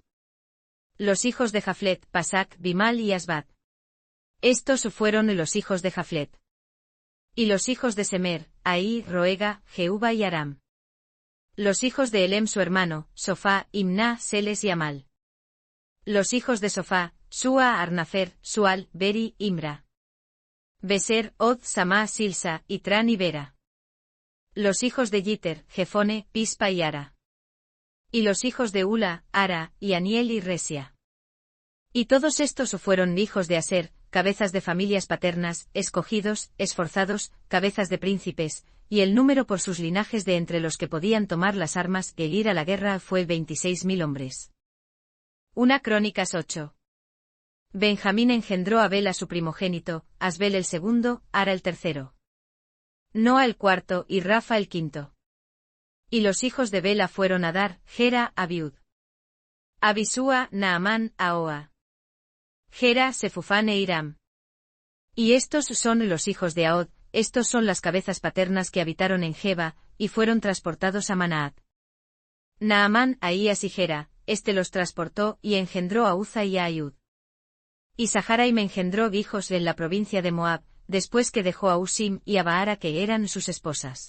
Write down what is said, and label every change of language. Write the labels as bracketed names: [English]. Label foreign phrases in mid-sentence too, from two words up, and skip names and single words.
[Spanish] Los hijos de Jaflet, Pasac, Bimal y Asbat. Estos fueron los hijos de Jaflet. Y los hijos de Semer, Ahí, Roega, Jehuba y Aram. Los hijos de Elem su hermano, Sofá, Imná, Seles y Amal. Los hijos de Sofá, Sua, Arnafer, Sual, Beri, Imra. Beser, Od, Samá, Silsa, Itran y Bera. Los hijos de Yiter, Jefone, Pispa y Ara. Y los hijos de Ula, Ara, y Aniel y Resia. Y todos estos fueron hijos de Aser, cabezas de familias paternas, escogidos, esforzados, cabezas de príncipes, y el número por sus linajes de entre los que podían tomar las armas e ir a la guerra fue 26.000 hombres. Una Crónicas 8. Benjamín engendró a Bela su primogénito, Asbel el segundo, Ara el tercero. Noa el cuarto y Rafa el quinto. Y los hijos de Bela fueron Adar, Gera, Abiud. Abisúa, Naamán, Ahoa. Gera, Sefufán e Iram. Y estos son los hijos de Ahod, estos son las cabezas paternas que habitaron en Geba, y fueron transportados a Manaat. Naamán, Ahías y Gera, los transportó y engendró a Uza y a Ayud. Y Saharaim engendró hijos en la provincia de Moab, después que dejó a Usim y a Baara que eran sus esposas.